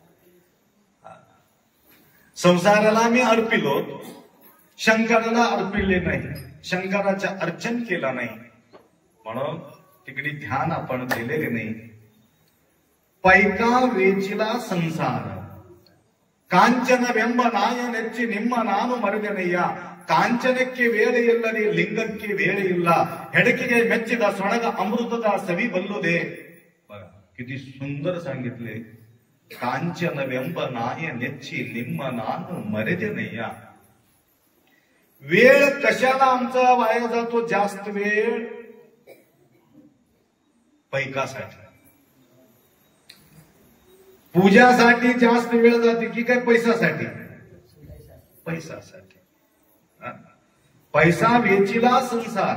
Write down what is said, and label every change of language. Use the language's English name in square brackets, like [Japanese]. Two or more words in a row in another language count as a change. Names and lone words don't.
[Marathi] संसाराला मी अर्पिलो, शंकराला अर्पिले नाही, शंकराचे अर्चन केलं नाही, म्हणून तिकडे ध्यान आपण केलेले नाही. पैका वेचिला संसार [Kannada] ಕಾಂಚನ ವೆಂಬ ನಾಯ ನೆಚ್ಚಿ ನಿಮ್ಮ ನಾನು ಮರೆದೆನಯ್ಯ. ಕಾಂಚನಕ್ಕೆ ವೇಳೆ ಇಲ್ಲದೆ ಲಿಂಗಕ್ಕೆ ವೇಳೆ ಇಲ್ಲ. ಹೆಡಕಿಗೆ ಮೆಚ್ಚಿದ ಸೊಣಗ ಅಮೃತದ ಸವಿ ಬಲ್ಲುದೆ. [Marathi] किती सुंदर सांगितले. [Kannada] ಕಾಂಚನ ವೆಂಬ ನಾಯ ನೆಚ್ಚಿ ನಿಮ್ಮ ನಾನು ಮರೆದೆನಯ್ಯ. [Marathi] वेळ कशाला आमचा वाया जातो जास्त वेळ? पैकासाठी, पूजासाठी जास्त वेळ जाते की काय पैशासाठी? पैशासाठी. पैसा वेचिला संसार.